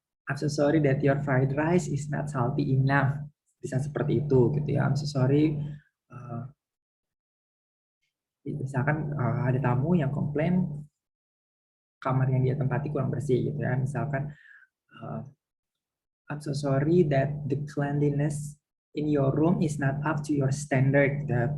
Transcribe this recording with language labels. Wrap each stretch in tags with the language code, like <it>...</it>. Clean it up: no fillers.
<en>I'm so sorry that your fried rice is not salty enough.</en> <id>Bisa seperti itu gitu ya.</id> <en>I'm so sorry.</en> <id>Misalkan ada tamu yang komplain kamar yang dia tempati kurang bersih gitu ya. Misalkan</id> <en>I'm so sorry that the cleanliness in your room is not up to your standard.</en>